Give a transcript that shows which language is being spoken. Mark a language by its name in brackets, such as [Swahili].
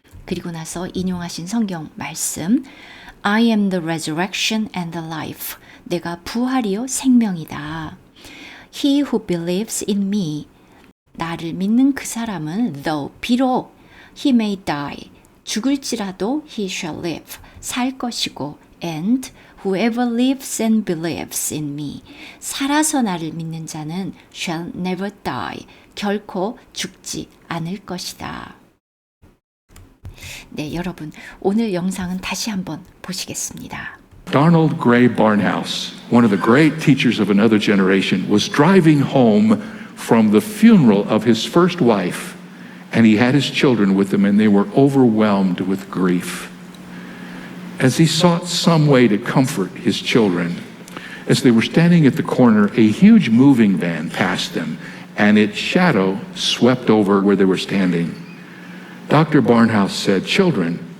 [Korean] 그리고 나서 인용하신 성경 말씀, [English] I am the resurrection and the life, [Korean] 내가 부활이요 생명이다. [English] He who believes in me, [Korean] 나를 믿는 그 사람은 [English] though, [Korean] 비록 [English] he may die, [Korean] 죽을지라도 [English] he shall live, [Korean] 살 것이고, [English] and whoever lives and believes in me, [Korean] 살아서 나를 믿는 자는 [English] shall never die, [Korean] 결코 죽지 않을 것이다. 네, 여러분, 오늘 영상은 다시 한번 보시겠습니다. [English] Donald Gray Barnhouse, one of the great teachers of another generation, was driving home from the funeral of his first wife, and he had his children with him, and they were overwhelmed with grief. As he sought some way to comfort his children, as they were standing at the corner, a huge moving van passed them, and its shadow swept over where they were standing. Dr. Barnhouse said, "Children,